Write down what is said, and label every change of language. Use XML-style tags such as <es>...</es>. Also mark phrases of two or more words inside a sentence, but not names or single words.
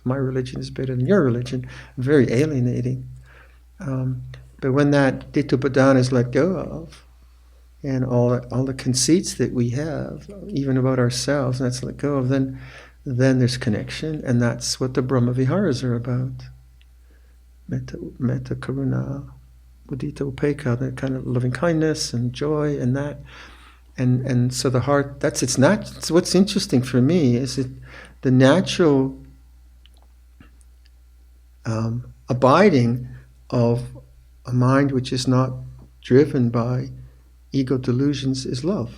<en>My religion is better than your religion. Very alienating. But when that Ditthaupadana is let go of, and all the conceits that we have, even about ourselves, and that's let go of, then there's connection, and that's what the</en> <pi>Brahma Viharas</pi> <en>are about.</en> <pi>Metta, karuna, mudita, upekkha,</pi> <en>that kind of loving kindness and joy, and that, and so the heart. That's what's interesting for me is the natural abiding of a mind which is not driven by ego delusions is love.</en>